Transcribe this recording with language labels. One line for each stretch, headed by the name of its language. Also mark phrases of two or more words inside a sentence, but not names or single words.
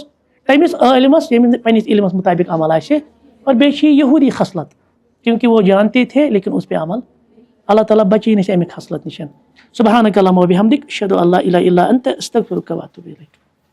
Kashmiri: تٔمِس عٲلمَس ییٚمِس نہٕ پنٛنِس علمَس مُطٲبق عمل آسہِ، اور بیٚیہِ چھِ یہِ یہوٗدی خصلت
Urdu: کیونکہ وہ جانتے تھے لیکن اس پہ عمل،
Kashmiri: اللہ تعالیٰ بچی نِش اَمہِ خصلت نِش۔
Arabic: سبحانک اللہم و بحمدک اشہدو ان لا الہ الا انت استغفرک و اتوب الیک۔